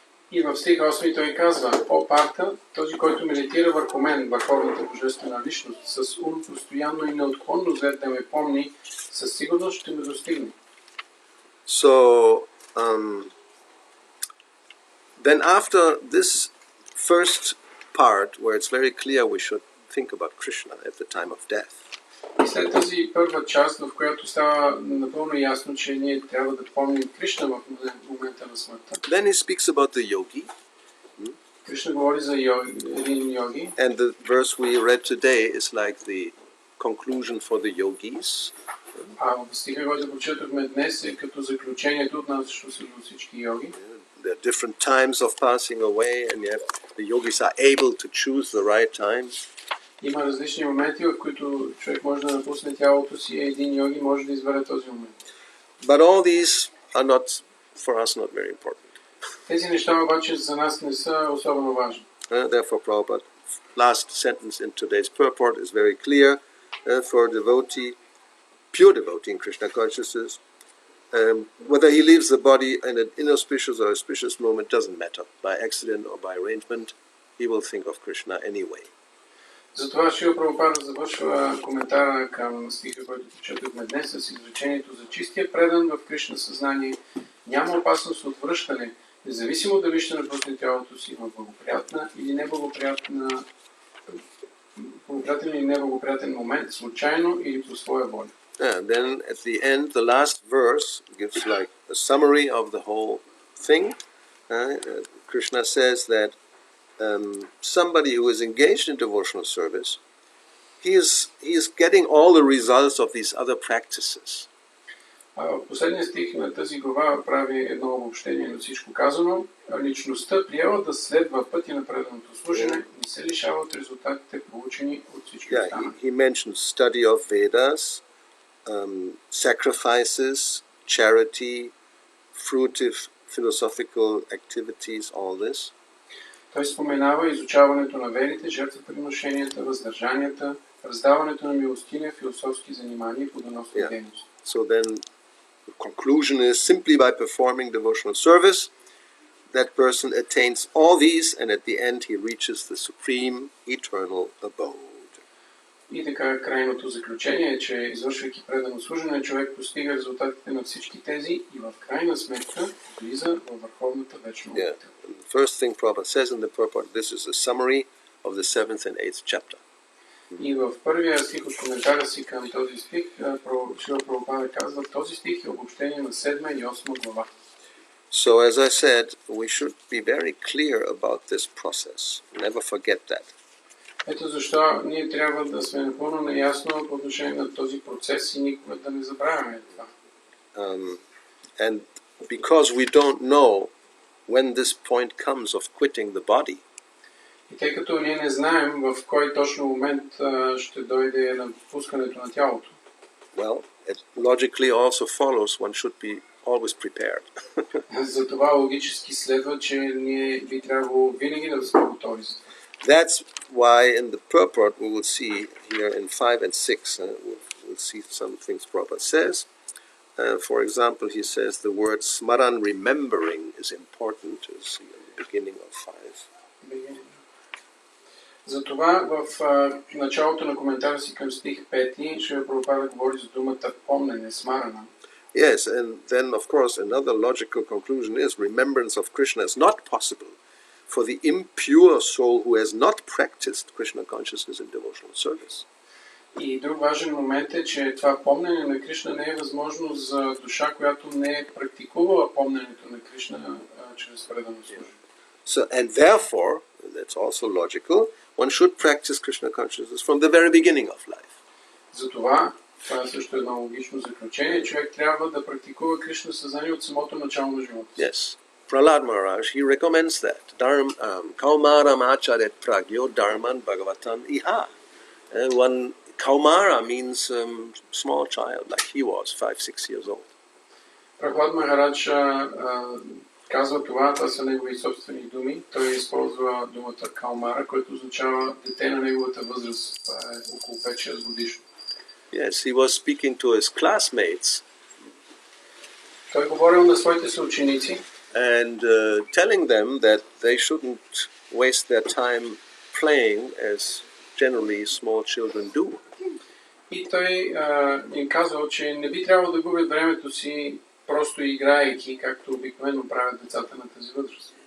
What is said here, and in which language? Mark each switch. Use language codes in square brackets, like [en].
[bg] И в стих 8 той казва, о Парта, този, който медитира върху мен, върховната божествена личност, с ум постоянно и неотклонно след да ме помни, със сигурност ще ме достигне. [en] So, then after this first part, where it's very clear we should think about Krishna at the time of death, [bg] и след тази първа част, в която става напълно ясно, че ние трябва да помним Кришна в момента на смъртта. [en] Then he speaks about the yogi. [bg] Кришна говори за един йоги. [en] And the verse we read today is like the conclusion for the yogis. [bg] А в стиха, който прочетохме днес, е като заключението, отнасящо се до всички йоги. [en] There are different times of passing away, and the yogis are able to choose the right times. [bg] Има различни моменти, в които човек може да напусне тялото си и един йоги може да избере този момент. [en] But all these are not, for us, not very important. [bg] Тези неща обаче за нас не са особено важни. [en] Therefore, Prabhupada, last sentence in today's purport is very clear for a devotee, pure devotee in Krishna consciousness. Whether he leaves the body in an inauspicious or auspicious moment doesn't matter. By accident or by arrangement, he will think of Krishna anyway. [bg] Затова Шрила Прабхупада завършва коментара към стиха, който четохме днес, с изречението за чистия предан в Кришна съзнание. Няма опасност от връщане, независимо дали ще напусне тялото си в благоприятна или неблагоприятен или неблагоприятен момент, случайно или по своя воля. [en] Then at the end, the last verse gives like a summary of the whole thing. Krishna says that somebody who is engaged in devotional service, he is getting all the results of these other practices. [bg] В последния стих на тази глава прави едно обобщение на всичко казано. Личността приема да следва пътя на преданото служене, не се лишава от резултатите, получени от всички останали. [en] He mentions study of Vedas, sacrifices, charity, fruitive philosophical activities, all this. [bg] Той споменава изучаването на верите, жертвоприношенията, въздържанията, раздаването на милостиня, философски занимания и плодоносни дейности. [en] So then the conclusion is simply by performing devotional service, that person attains all these, and at the end he reaches the supreme eternal abode. [bg] И така крайното заключение е, че извършвайки предано служене, човек постига резултатите на всички тези и в крайна сметка влиза във върховната вечна обител. [en] The first thing Prabhupada says in the purport, this is a summary of the 7th and 8th chapter. [bg] И в първия стих от коментара си към този стих, Шрила Прабхупада казва, този стих е обобщение на 7 и 8 глава. [en] So as I said, we should be very clear about this process. Never forget that. [bg] Ето защо ние трябва да сме напълно наясно по отношение на този процес и никога да не забравяме това. [en] And because we don't know when this point comes of quitting the body, [bg] и тъй като ние не знаем в кой точно момент ще дойде напускането на тялото, [en] well, it logically also follows one should be always prepared. [bg] За това логически следва, че ние би трябвало винаги да сме готови. [en] That's why in the purport we will see here in 5 and 6, we'll see some things Prabhupada says. For example, he says the word smaran, remembering, is important, to see in the beginning of 5. [bg] Затова в началото на коментара си към стих 5 Шрила Прабхупада говори за думата помнене, смарана. [en] Yes, and then of course another logical conclusion is remembrance of Krishna is not possible for the impure soul who has not practiced Krishna consciousness in devotional service. [bg] И друг важен момент е, че това помнене на Кришна не е възможно за душа, която не е практикувала помненето на Кришна чрез предано служение. [en] So, and therefore, that's also logical, one should practice Krishna consciousness from the very beginning of life. [bg] Затова, това е също едно логично заключение, човек трябва да практикува Кришна съзнание от самото начало на живота. [en] Yes. Prahlad Maharaj, he recommends that. [sa] Kaumaram acharet pragyo dharman bhagavatan iha. [en] One Kaumara means small child, like he was, 5-6 years old. [bg] Прахлад Махарадж казва това са негови собствени думи. Той използва думата Каумара, което означава дете на неговата възраст. Това е около 5-6 годишно. [en] Yes, he was speaking to his classmates. [bg] Той говорил на своите съученици. [en] And telling them that they shouldn't waste their time playing as generally small children do. [bg] И той им казал, че не би трябвало да губят времето си просто играейки, както обикновено правят децата на тази възраст.